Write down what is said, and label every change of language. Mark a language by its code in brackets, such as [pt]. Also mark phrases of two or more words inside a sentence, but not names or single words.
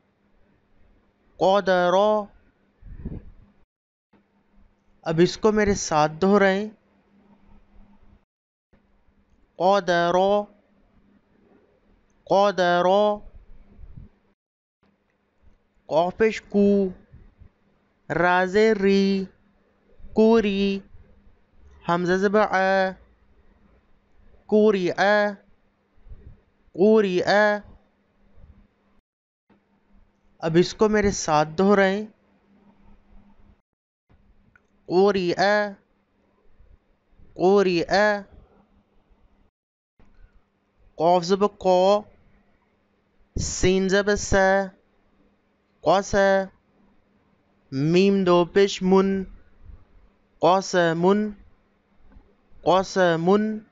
[ur] قادرا اب اس کو میرے ساتھ دہرائیں قادرا قادرا قاف پیش کو را زیر ری کوری حمزہ زبر ع کوری قوری اب اس کو میرے ساتھ دہرائیں قوری قوری قاف زبر قا سین زبر سا قاسا میم دو پیش من قاسمن قاسمن